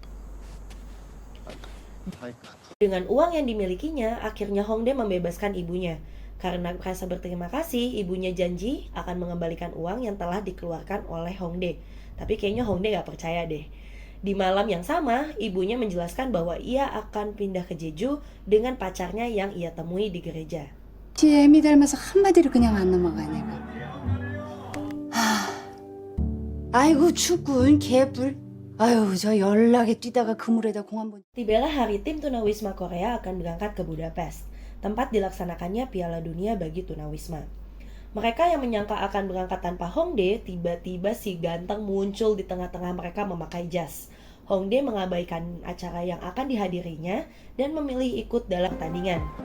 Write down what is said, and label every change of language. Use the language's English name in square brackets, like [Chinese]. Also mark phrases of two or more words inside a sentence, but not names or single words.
[Indonesian] Dengan uang yang dimilikinya, akhirnya Hongdae membebaskan ibunya. Karena merasa berterima kasih, ibunya janji akan mengembalikan uang yang telah dikeluarkan oleh Hongdae. Tapi kayaknya Hongdae gak percaya deh. Di malam yang sama, ibunya menjelaskan bahwa ia akan pindah ke Jeju dengan pacarnya yang ia temui di gereja. [Korean] 애미 닮아서 한마디로 그냥 안 넘어가 내가. 아이고 축구는 개뿔. 아유 저 연락에 뛰다가 그물에다 공 한번. [Indonesian] Tibalah hari tim Tunawisma Korea akan berangkat ke Budapest, tempat dilaksanakannya Piala Dunia bagi Tunawisma. Mereka yang menyangka akan berangkat tanpa Hongdae, tiba-tiba si ganteng muncul di tengah-tengah mereka memakai jas. Hongdae mengabaikan acara yang akan dihadirinya dan memilih ikut dalam pertandingan.